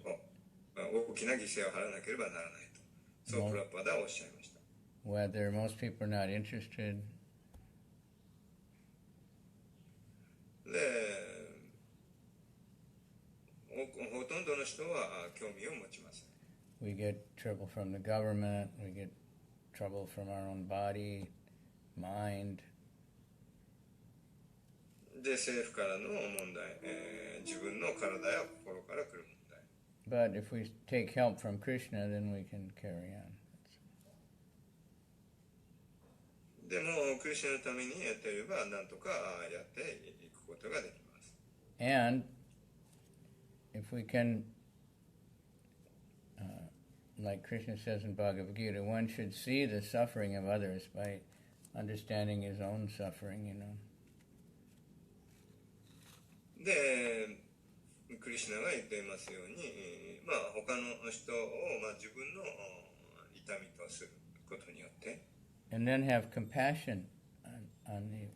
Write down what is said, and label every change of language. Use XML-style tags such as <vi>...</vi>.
<ja>と、大きな犠牲を払わなければならないと、そうプラッパダはおっしゃいました。</ja> <en>whether most people are not interested.</en> <ja>で、ほとんどの人は興味を持ちません。</ja> <en>we get trouble from the government, we get trouble from our own body, mind.</en> <ja>で、政府からの問題、自分の体や心から来る問題。</ja> <en>But if we take help from Krishna, then we can carry on.</en> <ja>でも、クリシュナのためにやっていれば、なんとかやっていくことができます。</ja> <en>And if we can, like Krishna says in Bhagavad Gita, one should see the suffering of others by understanding his own suffering, you know.</en> <ja>で、クリシュナが言っていますように、他の人を、自分の痛みとすることによって、</ja> <en>And then have compassion on the</en>